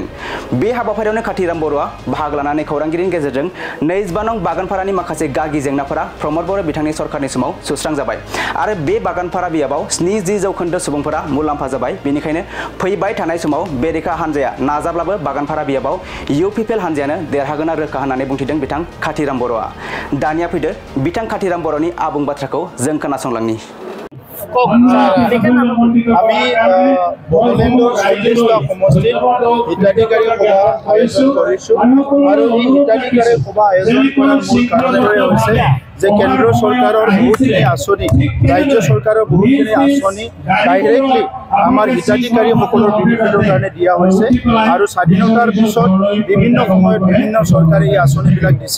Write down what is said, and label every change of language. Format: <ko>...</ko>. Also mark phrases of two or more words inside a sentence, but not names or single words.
<brx>बे हाबाफारियावनो खाथिराम बर'आ बाहागो लानानै खौरांगिरिनि गेजेरजों 22 नं बागानपारानि माखासे गागि जेंनाफोरा प्रमद बर' बिथांनि सरकारनि समाव सुस्रांजाबाय आरो बे बागानपारा बियाबाव 70% सुबुंफोरा मुलाम्फा जाबाय। बेनिखायनो फैबाय थानाय समाव बेरेखा हान्जाया नाजाब्लाबो बागानपारा बियाबाव इउपिपिएल हान्जायानो देरहागोना रोखा होननानै बुंथिदों बिथां खाथिराम बर'आ। दानिया फैदो बिथां खाथिराम बर'नि आबुं बाथ्राखौ जों खोनासंलांनि।</brx> <as>আমি বড়োলেণ্ডৰ 40টা সমষ্টিত হিতাধিকাৰী সভা আয়োজন কৰিছোঁ আৰু এই হিতাধিকাৰী সভা আয়োজন কৰাৰ মূল কাৰণটোৱে হৈছে যে কেন্দ্ৰ চৰকাৰৰ বহুতখিনি আঁচনি, ৰাজ্য চৰকাৰৰ বহুতখিনি আঁচনি ডাইৰেক্টলি আমাৰ হিতাধিকাৰীসকলৰ বেনিফিটৰ কাৰণে দিয়া হৈছে আৰু স্বাধীনতাৰ পিছত বিভিন্ন সময়ত বিভিন্ন চৰকাৰে এই আঁচনিবিলাক দিছে।</as>